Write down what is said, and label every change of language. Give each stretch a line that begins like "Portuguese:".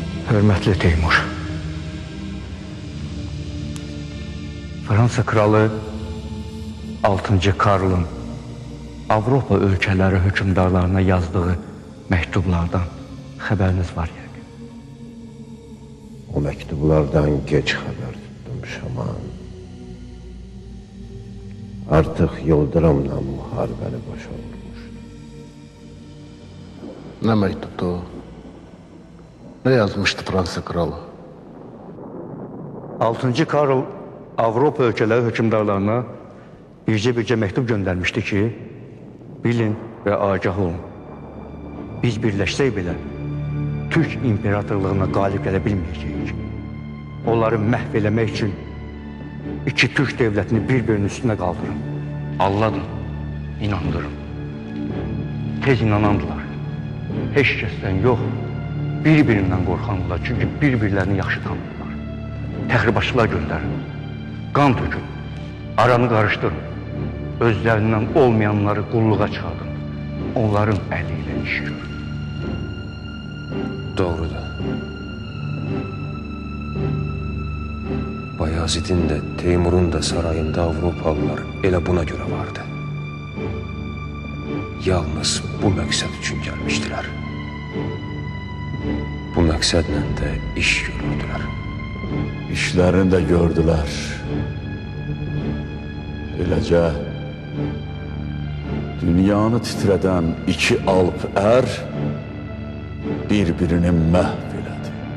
Azerbaijani: Hörmətli Teymur, Fransa kralı 6. Karlın Avropa ölkələri hökümdarlarına yazdığı məktublardan xəbəriniz var yəqin.
Turkish: O mektuplardan geç haber tuttum Şaman. Artık Yıldırım'la muharebeni başa vurmuş. Ne mektuptu o? Ne yazmıştı Fransa kralı?
Azerbaijani: 6. Karl Avropa ölkələri hökümdarlarına bircə məktub göndərmişdi ki, bilin və agah olun. Biz birləşsək belə, Türk imperatorluğuna qalib gələ bilməyəcəyik. Onları məhv eləmək üçün iki Türk devlətini bir-birinin üstünə qaldırın. Allah'ın inandırın. Tez inanandılar. Heç kəsdən yox, bir-birindən qorxandılar. Çünki bir-birlərini yaxşı tanıdılar. Təxribaçılar göndərin. Qan tökün. Aranı qarışdırın. Özlərindən olmayanları qulluğa çıxardın. Onların əli ilə iş görün. Doğrudur. Bayazidin de Teymur'un da sarayında Avropalılar elə buna
Turkish: göre
Azerbaijani: vardı. Yalnız bu məqsəd üçün gəlmişdilər. bu məqsədlə də iş görürdülər. İşlərini də gördülər. Eləcə dünyanı titrədən iki alp ər bir-birini məhv elədi.